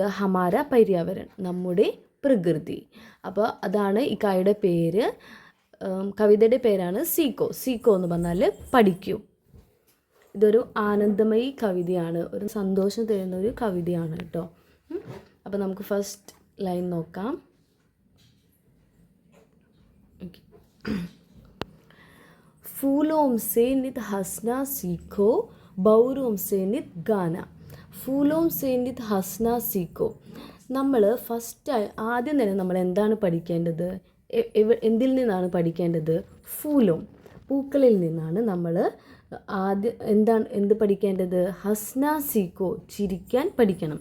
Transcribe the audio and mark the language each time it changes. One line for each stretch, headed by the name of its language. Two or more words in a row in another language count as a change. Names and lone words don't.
Hindi: हमारा पर्यावरण,
Malayalam: നമ്മുടെ പ്രകൃതി. അപ്പോൾ അതാണ് ഇക്കായുടെ പേര്. കവിതയുടെ പേരാണ് സീക്കോ. സീക്കോ എന്ന് പറഞ്ഞാൽ പഠിക്കൂ. ഇതൊരു ആനന്ദമയി കവിതയാണ്, ഒരു സന്തോഷം തരുന്ന ഒരു കവിതയാണ് കേട്ടോ. അപ്പോൾ നമുക്ക്
English: first line
Malayalam: നോക്കാം.
Hindi: फूलों से नित हंसना सीखो, बौरों से नित गाना. फूलों से नित हंसना सीखो.
Malayalam: നമ്മൾ ആദ്യം തന്നെ നമ്മൾ എന്താണ് പഠിക്കേണ്ടത്? എന്തിൽ നിന്നാണ് പഠിക്കേണ്ടത്? ഫൂലോം, പൂക്കളിൽ നിന്നാണ് നമ്മൾ എന്ത് പഠിക്കേണ്ടത്?
Hindi: हंसना सीखो,
Malayalam: ചിരിക്കാൻ പഠിക്കണം.